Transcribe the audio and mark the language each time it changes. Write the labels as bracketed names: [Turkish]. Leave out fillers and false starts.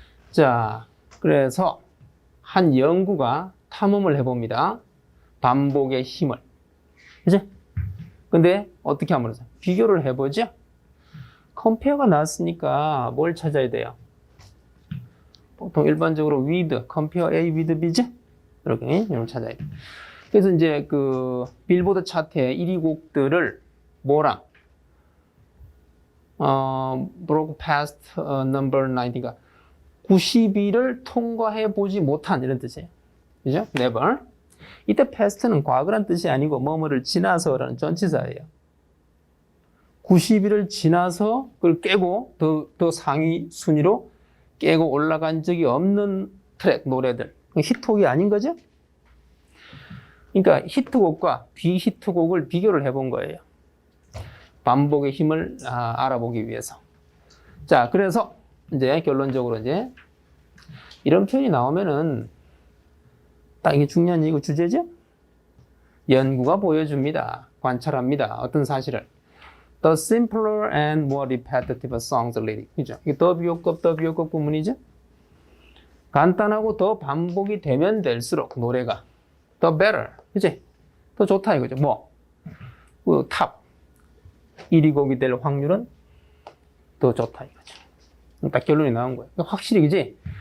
[Korean] 자, 그래서 한 연구가 탐험을 해봅니다. 반복의 힘을. 그죠? 근데 어떻게 하면 비교를 해보죠? 컴페어가 나왔으니까 뭘 찾아야 돼요? 보통 일반적으로 with, compare A with B죠? 이렇게 찾아야 돼요. 그래서 이제 그 빌보드 차트의 1위 곡들을 뭐랑 [English] broke past number 90 [Korean] 가 90위를 통과해 보지 못한 이런 뜻이에요. 그죠? never. 이때 past는 과거란 뜻이 아니고 뭐뭐를 지나서라는 전치사예요. 90일을 지나서 그걸 깨고 더 상위 순위로 깨고 올라간 적이 없는 트랙, 노래들. 히트곡이 아닌 거죠? 그러니까 히트곡과 비히트곡을 비교를 해본 거예요. 반복의 힘을 알아보기 위해서. 자, 그래서 이제 결론적으로 이제 이런 표현이 나오면은 딱 이게 중요한 얘기고 주제죠? 연구가 보여줍니다. 관찰합니다. 어떤 사실을. [English] The simpler and more repetitive songs lyric. [Korean] 그죠? 이게 더 비교급 부문이죠? 간단하고 더 반복이 되면 될수록 노래가 the better. 그지? 더 좋다 이거죠. 뭐? 그 탑 1위 곡이 될 확률은 더 좋다 이거죠. 딱 결론이 나온 거예요. 확실히 그지?